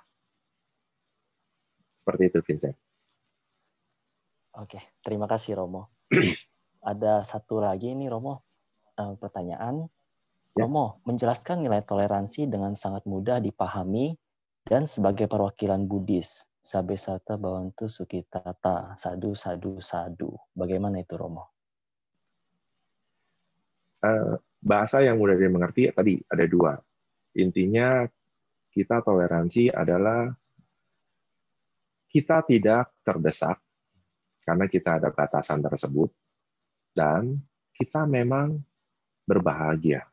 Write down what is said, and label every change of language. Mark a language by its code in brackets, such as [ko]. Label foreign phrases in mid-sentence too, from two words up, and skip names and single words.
[id] Seperti itu, Vincent. Oke, terima kasih Romo. Ada satu lagi nih Romo, pertanyaan. Ya. Romo, menjelaskan nilai toleransi dengan sangat mudah dipahami dan sebagai perwakilan Buddhis. [pi] Sabe sata bawantu sukitata, sadu, sadu, sadu. [id] Bagaimana itu Romo? Bahasa yang mudah dimengerti tadi ada dua. Intinya kita toleransi adalah kita tidak terdesak karena kita ada batasan tersebut, dan kita memang berbahagia.